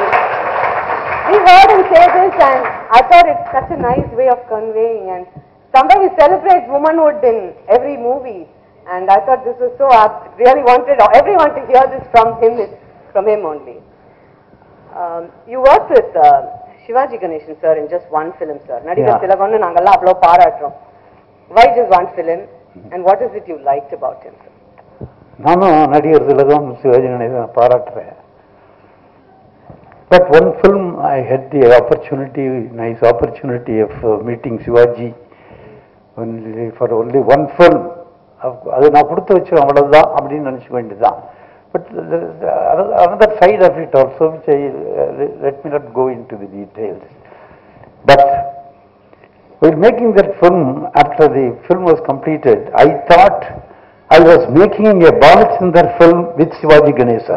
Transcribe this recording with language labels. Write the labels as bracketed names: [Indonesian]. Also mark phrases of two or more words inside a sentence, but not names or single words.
[English] We heard him say this, and I thought it's such a nice way of conveying. And somebody celebrates womanhood in every movie, and I thought this was so apt. Really wanted everyone to hear this from him only. You worked with Shivaji Ganeshan sir in just one film, sir. [Tamil] நடிகர் திலகன்னு நாங்கல்லா அவ்ளோ பாராட்றோம். [English] Why just one film, and what is it you liked about him, sir? [Tamil] நானு நடிகர் திலகம் சிவாஜி கணேசன் பாராட்றேன். [English] But one film I had the nice opportunity of meeting Shivaji for only one film. [Tamil] அது நான் கொடுத்து வச்சேன் அவ்வளவுதான் அப்படின்னு நினைச்சுக்க வேண்டியதுதான். [English] But there is another side of it also, which let me not go into the details. But while making that film, after the film was completed, I thought I was making a Balachandar film with Shivaji Ganeshan.